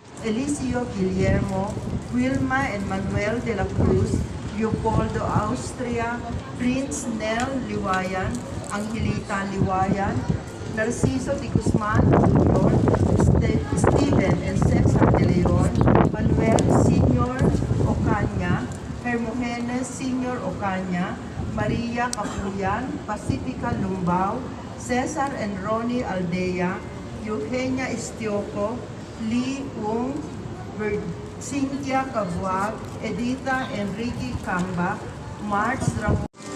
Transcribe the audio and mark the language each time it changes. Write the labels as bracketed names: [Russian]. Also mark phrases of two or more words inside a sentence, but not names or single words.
[English] Eliseo Guillermo, Wilma and Manuel de la Cruz, Leopoldo Austria, Prince Nel Liwayan, Angelita Liwayan, Narciso de Guzman Jr., Steven and Cesar de Leon, Manuel Sr. Ocaña, Hermogenes Sr. Ocaña, Maria Capuyan, Pacifica Lumbao, Cesar and Ronnie Aldea, Eugenia Estioco, Lee Ung, Cynthia Cabuag, Edita Enrique Camba, March Ramon